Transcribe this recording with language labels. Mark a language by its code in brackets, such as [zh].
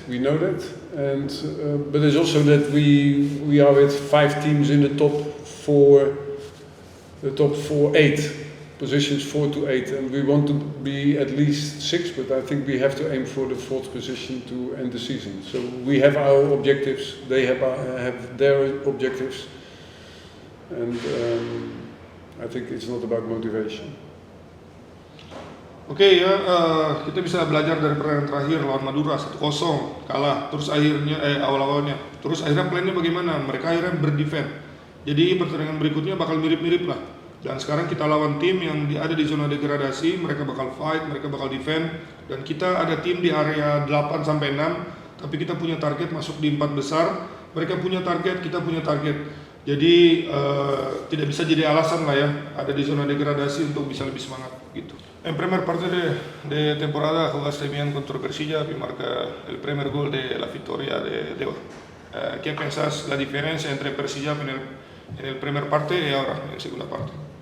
[en] We know that, and but it's also that we are with 5 teams in the top 4, 8 positions, 4 to 8, and we want to be at least 6. But I think we have to aim for the 4th position to end the season. So we have our objectives. They have their objectives, and I think it's not about motivation. [id] Oke ya, kita bisa belajar dari pertandingan terakhir lawan Madura 1-0 kalah, terus akhirnya awal-awalnya, terus akhirnya plannya bagaimana? Mereka akhirnya berdefend. Jadi pertandingan berikutnya bakal mirip-mirip lah. Dan sekarang kita lawan tim yang ada di zona degradasi, mereka bakal fight, mereka bakal defend, dan kita ada tim di area 8 sampai 6, tapi kita punya target masuk di 4 besar. Mereka punya target, kita punya target. Jadi tidak bisa jadi alasan lah ya, ada di zona degradasi untuk bisa lebih semangat gitu. [es] En primer parte de temporada jugaste bien contra Persija y marca el primer gol de la victoria de hoy. ¿Qué pensás la diferencia entre Persija en el primer parte y ahora en la segunda parte?